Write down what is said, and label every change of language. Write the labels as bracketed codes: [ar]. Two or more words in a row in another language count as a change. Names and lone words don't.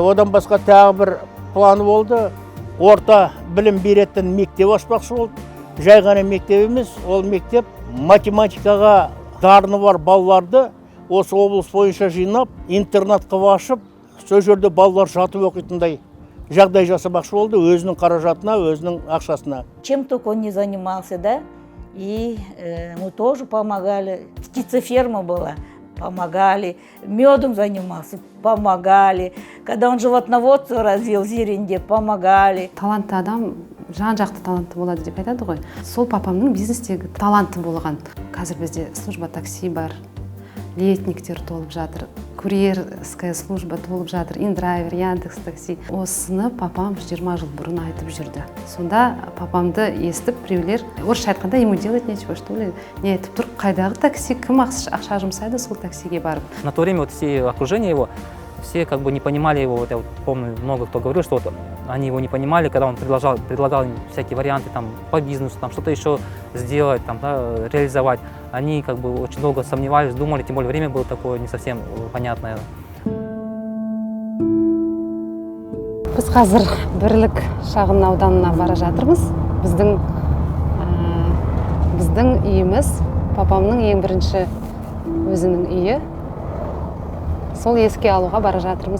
[kk] Одан басқа тағы бір планы болды. Орта білім беретін мектеп ашпақшы болды. Жай ғана мектеп емес, ол мектеп математикаға дарыны бар балаларды осы облыс бойынша жинап, интернат қылып ашып, сол жерде балалар жатып оқитындай жағдай жасамақшы болды, өзінің қаражатына, өзінің ақшасына. [ru] Чем только он не занимался, да, и мы тоже помогали. Птицеферма была, помогали. Медом занимался, помогали. Когда он животноводство развил в Зеренде, помогали. [kk] Талантты адам жан-жақты талантты болады деп айтады ғой. Сол папамның бизнестегі таланты болған. Қазір бізде [ru] служба такси [kk] бар, летниктер толып жатыр, [ru] курьерская служба [kk] толып жатыр, индрайвер, Яндекс такси. Осыны папам 20 жыл бұрын айтып жүрді. Сонда папамды естіп, біреулер орысша айтқанда [ru] ему делать нечего, что ли, [kk] не айтып тұр, қайдағы такси, кім ақша жұмсайды сол таксиге барып. [ru] На то время вот все окружение его, все как бы не понимали его. Вот я вот помню, много кто говорил, что вот они его не понимали, когда он предлагал им всякие варианты там по бизнесу, там что-то еще сделать, там, да, реализовать. Они как бы очень долго сомневались, думали, тем более время было такое не совсем понятное. [kk] Біз қазір Бірлік шағын ауданына бара жатырмыз. Біздің үйіміз папамның ең бірінші өзінің үйі. Сол еске алуға бара жатырмыз.